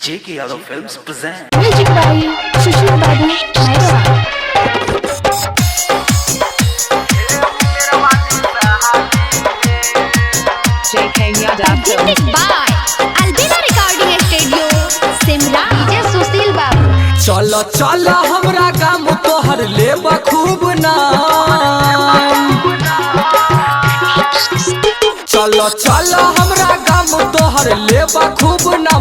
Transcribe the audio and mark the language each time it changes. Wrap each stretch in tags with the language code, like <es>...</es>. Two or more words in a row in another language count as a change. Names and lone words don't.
<en>J.K. Yadav Films present. Music by Sushil Babu Nairwa. J.K. Yadav Music Films. by Albina Recording Studio, Simla. DJ Sushil Babu.</en> <mai>चलो चलो हमरा गाम तोहर ले खूब नाम। चलो चलो हमरा गाम तोहर ले खूब नाम।</mai>